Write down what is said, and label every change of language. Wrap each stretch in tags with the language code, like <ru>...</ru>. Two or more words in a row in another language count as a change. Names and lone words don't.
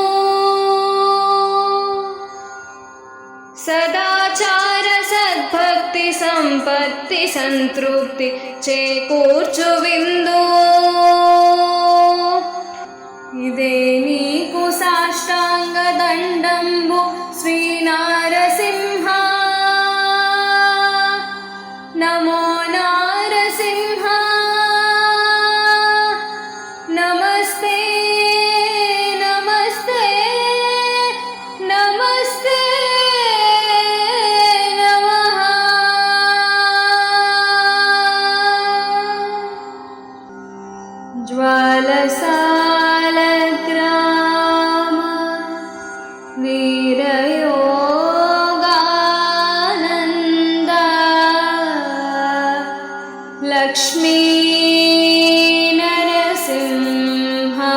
<te>సదాచార సద్భక్తి సంపత్తి సంతృప్తి చేకూర్చు విందు ఇదే నీకు సాష్టాంగ దండంబు శ్రీ నారసింహ</te> <sa>नमो नारसिंह नमस्ते नमस्ते नमस्ते नमः ज्वालसालग्राम वीरयोगानन्द लक्ष्मी नरसिंह</sa>